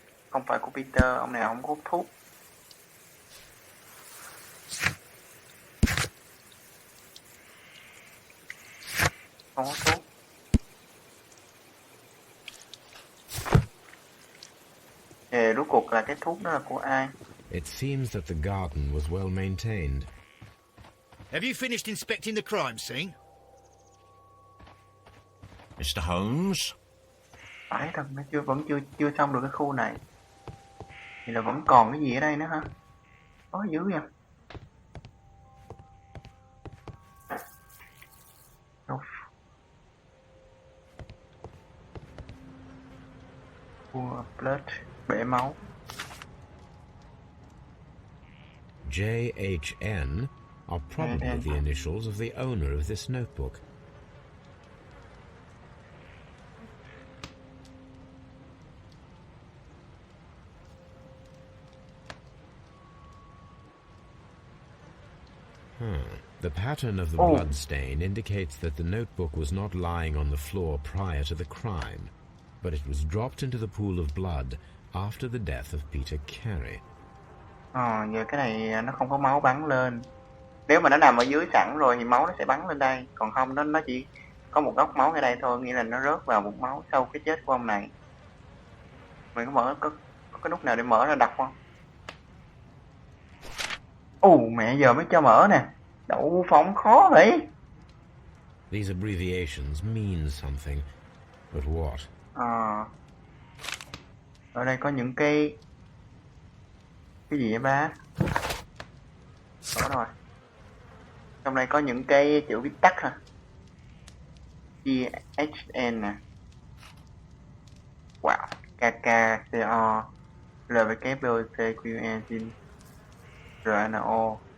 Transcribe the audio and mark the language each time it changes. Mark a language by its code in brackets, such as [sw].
[vi] Không phải của Peter, ông này không có hút thuốc. Không hút thuốc. Thì rốt cuộc là cái thuốc đó là của ai? [en] It seems that the garden was well maintained. Have you finished inspecting the crime scene? Mr. Holmes? [vi] Phải thật, nó vẫn chưa xong được cái khu này. Thì là vẫn còn cái gì ở đây nữa hả? Có dữ vậy. Blood, bể máu. [en] JHN are probably the initials of the owner of this notebook. The pattern of the blood stain indicates that the notebook was not lying on the floor prior to the crime, but it was dropped into the pool of blood after the death of Peter Carey. [vi] Giờ cái này nó không có máu bắn lên. Nếu mà nó nằm ở dưới sẵn rồi thì máu nó sẽ bắn lên đây. Còn không, nó chỉ có một góc máu ở đây thôi, nghĩa là nó rớt vào một máu sau cái chết của ông này. Mình có cái nút nào để mở ra đọc không? Mẹ giờ mới cho mở nè. Đậu phóng khó vậy. [en] These abbreviations mean something, but what? [vi] Ở đây có những cái gì vậy ba? Đó rồi. Trong đây có những cái chữ viết tắt hả? GHN nè. Wow. KKCO LWCQN RNO.